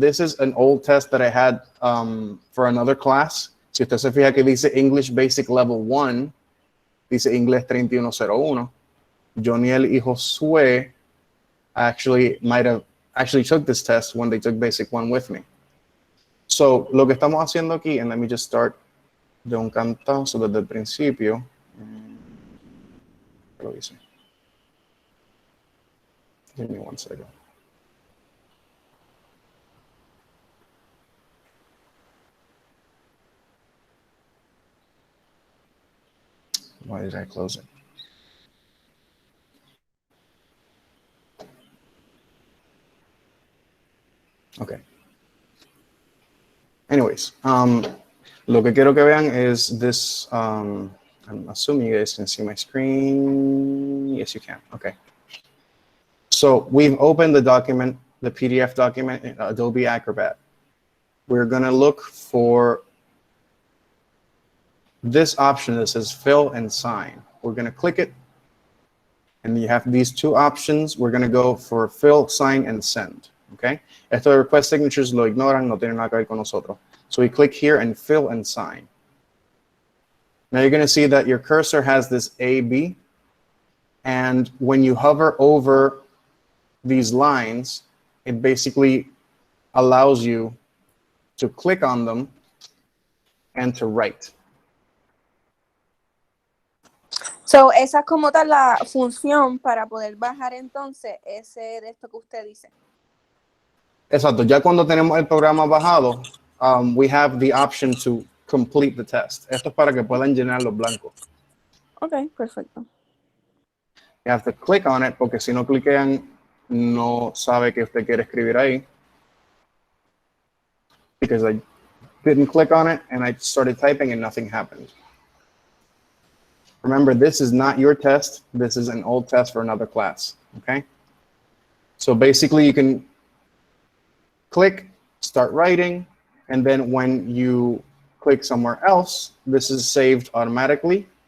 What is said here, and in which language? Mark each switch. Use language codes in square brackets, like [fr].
[en] This is an old test that I had for another class. [es] Si usted se fija que dice English Basic Level 1, dice Inglés 3101. [en] Joniel y Josué might have took this test when they took Basic 1 with me. [es] So lo que estamos haciendo aquí, [en] and let me just start [es] de un cantazo desde el principio. ¿Qué lo hice? [en] Give me 1 second. Why did I close it? Okay. Anyways, [es] lo que quiero que vean [en] is this. I'm assuming you guys can see my screen. Yes, you can. Okay. So we've opened the document, the PDF document in Adobe Acrobat. We're going to look for this option that says fill and sign. We're going to click it. And you have these 2 options. We're going to go for fill, sign, and send. Okay? [es] Esto de request signatures lo ignoran, no tiene nada que ver con nosotros. [en] So we click here and fill and sign. Now you're going to see that your cursor has this A, B. And when you hover over these lines, it basically allows you to click on them and to write. [es] So, esa es como tal la función para poder bajar entonces ese de esto que usted dice. Exacto. Ya cuando tenemos el programa bajado, [en] we have the option to complete the test. [es] Esto es para que puedan llenar los blancos. Ok, perfecto. [en] You have to click on it, [es] porque si no cliquean, no sabe que usted quiere escribir ahí. [en] Because I didn't click on it, and I started typing, and nothing happened. Remember, this is not your test. This is an old test for another class, okay? So basically, you can click, start writing, and then when you click somewhere else, this is saved automatically.